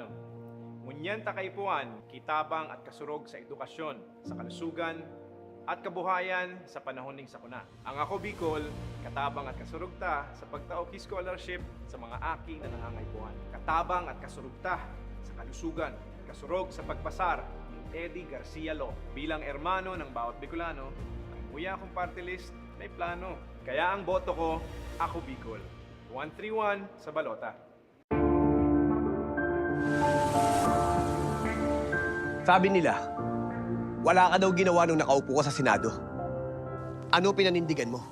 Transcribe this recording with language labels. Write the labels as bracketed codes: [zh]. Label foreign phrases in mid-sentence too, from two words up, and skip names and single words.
[bik] Ngunyanta kaipuan, kitabang at kasurog sa edukasyon, sa kalusugan, at kabuhayan sa panahon ng sakuna. Ang ako Bicol, katabang at kasurugta sa pagtaok scholarship sa mga aki na nangangaipuan. Katabang at kasurugta sa kalusugan, kasurog sa pagpasar ni Eddie Garcia Law. Bilang ermano ng bawat Bicolano, ang muya akong party list may plano. Kaya ang boto ko, ako Bicol. 131 sa balota. [tl] Sabi nila, wala ka daw ginawa nung nakaupo ka sa Senado. Ano pinanindigan mo?